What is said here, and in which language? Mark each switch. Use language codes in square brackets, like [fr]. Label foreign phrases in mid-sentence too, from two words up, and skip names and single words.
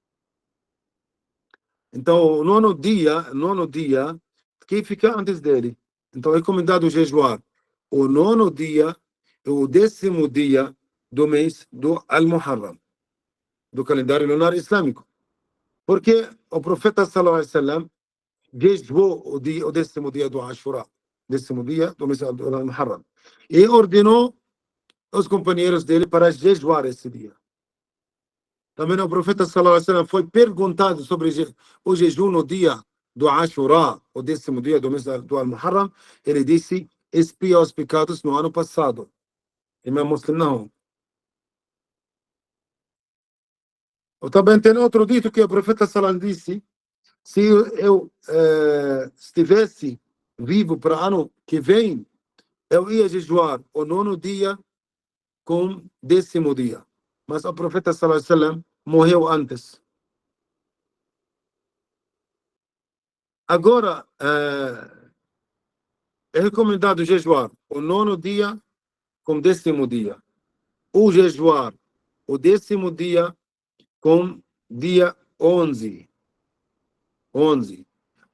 [pt] Então, o 9º dia, que fica antes dele. Então, é recomendado jejuar o 9º dia e o 10º dia do mês do Al-Muharram, do calendário lunar islâmico. Porque o profeta [ar] صلى الله عليه وسلم [pt] jejuou o 10º dia do Ashura, 10º dia do mês do Al-Muharram, e ordenou os companheiros dele para jejuar esse dia. Também o profeta [ar] صلى الله عليه وسلم [pt] foi perguntado sobre o jejum no dia do Ashura, o 10º dia do mês do Al-Muharram. Ele disse, expia os pecados no ano passado. Imam Muslim não. Ou também tem outro dito que o profeta [ar] صلى الله عليه وسلم [pt] disse, se eu estivesse vivo para o ano que vem, eu ia jejuar o 9º dia com 10º dia. Mas o profeta [ar] صلى الله عليه وسلم [pt] morreu antes. Agora, é recomendado jejuar o 9º dia com 10º dia. Ou jejuar o 10º dia com dia 11.